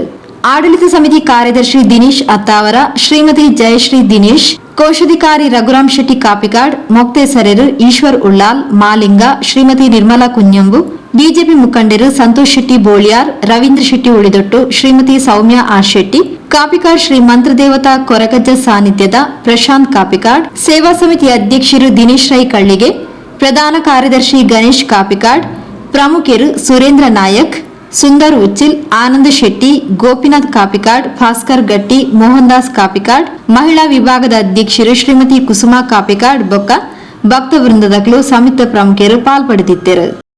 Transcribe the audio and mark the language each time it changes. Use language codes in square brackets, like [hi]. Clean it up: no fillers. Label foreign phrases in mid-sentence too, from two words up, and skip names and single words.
[kn] ಆಡಳಿತ ಸಮಿತಿ ಕಾರ್ಯದರ್ಶಿ ದಿನೇಶ್ ಅತ್ತಾವರ, ಶ್ರೀಮತಿ ಜಯಶ್ರೀ ದಿನೇಶ್, ಕೋಶಾಧಿಕಾರಿ ರಘುರಾಮ್ ಶೆಟ್ಟಿ ಕಾಪಿಕಾಡ್, ಮೊಕ್ತೇಸರರು ಈಶ್ವರ್ ಉಳ್ಳಾಲ್, ಮಾಲಿಂಗ, ಶ್ರೀಮತಿ ನಿರ್ಮಲಾ ಕುഞ്ഞಂಬು, ಬಿಜೆಪಿ ಮುಖಂಡರು ಸಂತೋಷ್ ಶೆಟ್ಟಿ ಬೋಳಿಯಾರ್, ರವೀಂದ್ರ ಶೆಟ್ಟಿ ಉಳಿದೊಟ್ಟು, ಶ್ರೀಮತಿ ಸೌಮ್ಯ ಆರ್ ಶೆಟ್ಟಿ, ಕಾಪಿಕಾಡ್ ಶ್ರೀ ಮಂತ್ರದೇವತಾ ಕೊರಗಜ್ಜ ಸಾನ್ನಿಧ್ಯದ ಪ್ರಶಾಂತ್ ಕಾಪಿಕಾಡ್, ಸೇವಾ ಸಮಿತಿ ಅಧ್ಯಕ್ಷರು ದಿನೇಶ್ ರೈ ಕಳ್ಳಿಗೆ, ಪ್ರಧಾನ ಕಾರ್ಯದರ್ಶಿ ಗಣೇಶ್ ಕಾಪಿಕಾಡ್, ಪ್ರಮುಖರು ಸುರೇಂದ್ರ ನಾಯಕ್, ಸುಂದರ್ ಉಚ್ಚಿಲ್, ಆನಂದ್ ಶೆಟ್ಟಿ, ಗೋಪಿನಾಥ್ ಕಾಪಿಕಾಡ್, ಭಾಸ್ಕರ್ ಗಟ್ಟಿ, ಮೋಹನ್ ದಾಸ್ ಕಾಪಿಕಾಡ್, ಮಹಿಳಾ ವಿಭಾಗದ ಅಧ್ಯಕ್ಷರು ಶ್ರೀಮತಿ ಕುಸುಮಾ ಕಾಪಿಕಾಡ್ ಬೊಕ್ಕ ಭಕ್ತ ವೃಂದದಗಳು ಸಮಿತಿ ಪ್ರಮುಖರು ಪಾಲ್ಪಡೆದಿದ್ದರು.